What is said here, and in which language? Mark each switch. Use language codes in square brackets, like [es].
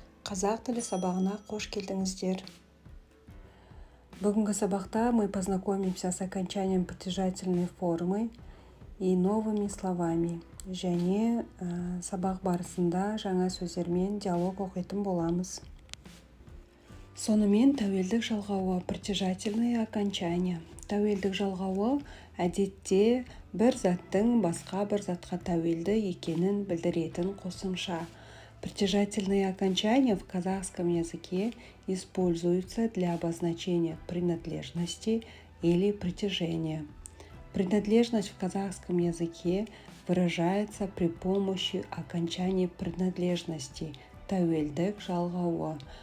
[kk] Қазақ тілі сабағына қош келдіңіздер. Бүгінгі сабақта [ru] мы познакомимся с окончанием притяжательной формы и новыми словами. [kk] Және сабақ барысында жаңа сөздермен диалог оқитын боламыз. Сонымен тәуелдік жалғауы [ru] притяжательное окончание. [kk] Тәуелдік жалғауы әдетте бір заттың басқа бір затқа тәуелді екенін білдіретін қосымша. [ru] Притяжательные окончания в казахском языке используются для обозначения принадлежности или притяжения. Принадлежность в казахском языке выражается при помощи окончания принадлежности [kk] тәуелдік жалғауы.